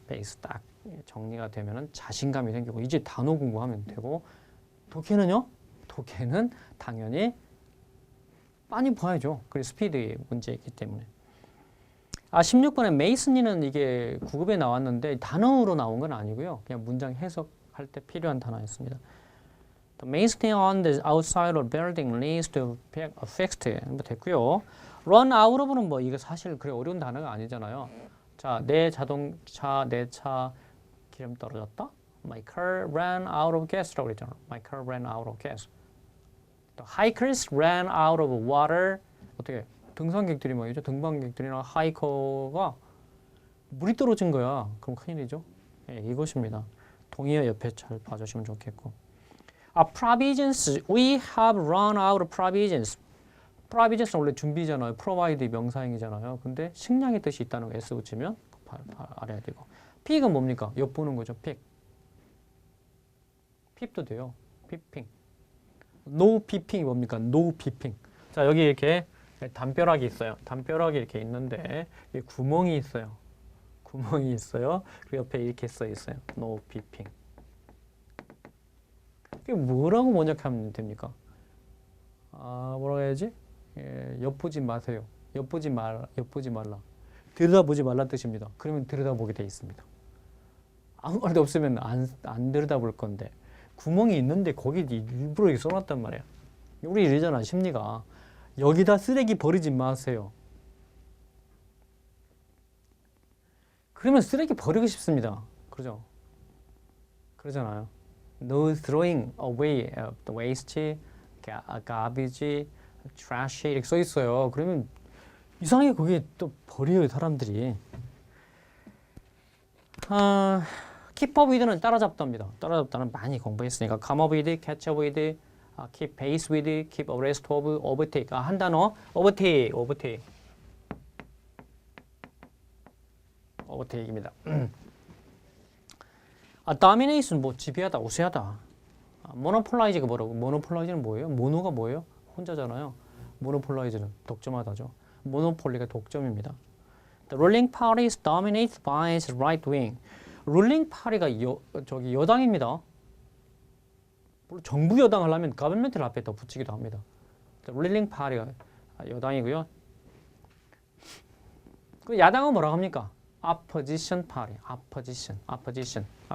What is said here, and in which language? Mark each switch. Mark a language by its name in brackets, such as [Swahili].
[Korean] 베이스 딱 정리가 되면은 자신감이 생기고 이제 단어 공부하면 되고 독해는요? 독해는 당연히 많이 봐야죠. 그래서 스피드의 문제이기 때문에. 16번에 메이슨이는 이게 9급에 나왔는데 단어로 나온 건 아니고요. 그냥 문장 해석할 때 필요한 단어였습니다. [English] The masoning on the outside of the building leads to a fixed. [Korean] 됐고요. run out of는 뭐 이거 사실 그래 어려운 단어가 아니잖아요. 자, 내 자동차, 내 차 기름 떨어졌다. [English] My car ran out of gas [Korean] 라고 그랬잖아. [English] My car ran out of gas. [Korean] 또 [English] hikers ran out of water. [Korean] 어떻게 등산객들이 말이죠. 등반객들이나 하이커가 물이 떨어진 거야. 그럼 큰일이죠. 예, 이것입니다. 동의어 옆에 잘 봐주시면 좋겠고. [English] provisions. We have run out of provisions. [Korean] provisions 원래 준비잖아요. provide 명사형이잖아요. 근데 식량의 뜻이 있다는 거 S 붙이면 알아야 되고. pig은 뭡니까? 엿보는 거죠. pig. 핍도 돼요. 피핑. no 피핑이 뭡니까? no 피핑. 자, 여기 이렇게 담벼락이 있어요. 담벼락이 이렇게 있는데 구멍이 있어요. 구멍이 있어요. 그 옆에 이렇게 써 있어요. [English] no peeping. [Korean] 이게 뭐라고 번역하면 됩니까? 뭐라고 해야지? 예, 엿보지 마세요. 엿보지 말라. 들여다보지 말라 뜻입니다. 그러면 들여다보게 돼 있습니다. 아무 말도 없으면 안 들여다볼 건데 구멍이 있는데 거기 일부러 이렇게 써놨단 말이야. 우리 이러잖아, 심리가. 여기다 쓰레기 버리지 마세요. 그러면 쓰레기 버리고 싶습니다. 그러죠? 그러잖아요. [English] No throwing away the waste, garbage, trash [Korean] 이렇게 써 있어요. 그러면 이상하게 거기에 또 버려요, 사람들이. [English] keep up with는 [Korean] 따라잡다입니다. 따라잡다는 많이 공부했으니까 [English] come up with, catch up with, keep pace with, keep abreast of, overtake. [Korean] 한 단어 overtake. overtake입니다. domination 뭐 지배하다, 우세하다. monopolize가 뭐라고? monopolize는 뭐예요? 모노가 뭐예요? 혼자잖아요. monopolize는 독점하다죠. monopoly가 독점입니다. [English] The ruling party is dominated by its right wing. [Korean] ruling party가 여당입니다. 정부 여당 하려면 government를 앞에 더 붙이기도 합니다. The ruling party가 여당이고요. 그 야당은 뭐라고 합니까? opposition party. opposition. opposition.